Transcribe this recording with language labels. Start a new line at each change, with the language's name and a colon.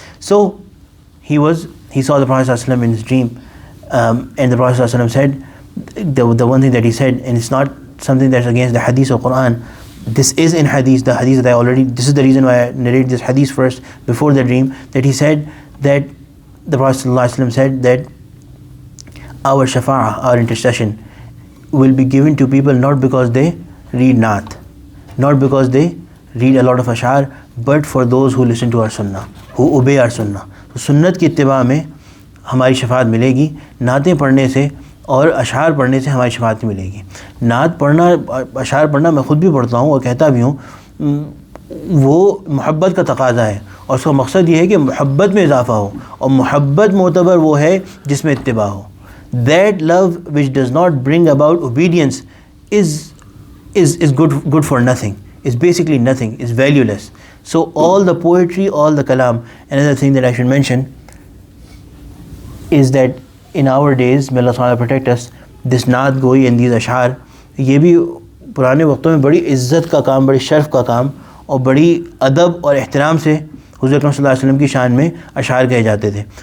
English: So he saw the Prophet ﷺ in his dream, and the Prophet ﷺ said, the one thing that he said, and it's not something that's against the hadith or Quran, this is in hadith, the hadith that this is the reason why I narrate this hadith first before the dream, that he said that the Prophet ﷺ said that our shafa'ah, our intercession, will be given to people not because they read Naat, not because they read a lot of ashar, but for those who listen to our sunnah, who obey our sunnah.
Urdu: تو سنت کی اتباع میں ہماری شفاعت ملے گی، نعتیں پڑھنے سے اور اشعار پڑھنے سے ہماری شفاعت ملے گی. نعت پڑھنا، اشعار پڑھنا میں خود بھی پڑھتا ہوں اور کہتا بھی ہوں، وہ محبت کا تقاضا ہے، اور اس کا مقصد یہ ہے کہ محبت میں اضافہ ہو، اور محبت معتبر وہ ہے جس میں اتباع ہو.
English: That love which does not bring about obedience is good for nothing, is basically nothing, is valueless. So all the poetry, all the kalam. Another thing that I should mention is that in our days, may Allah subhanahu wa ta'ala protect us, this naat goi and these ashar,
Urdu: یہ بھی پرانے وقتوں میں بڑی عزت کا کام، بڑی شرف کا کام، اور بڑی ادب اور احترام سے حضور اکرم صلی اللہ علیہ وسلم کی شان میں اشعار کہے جاتے تھے.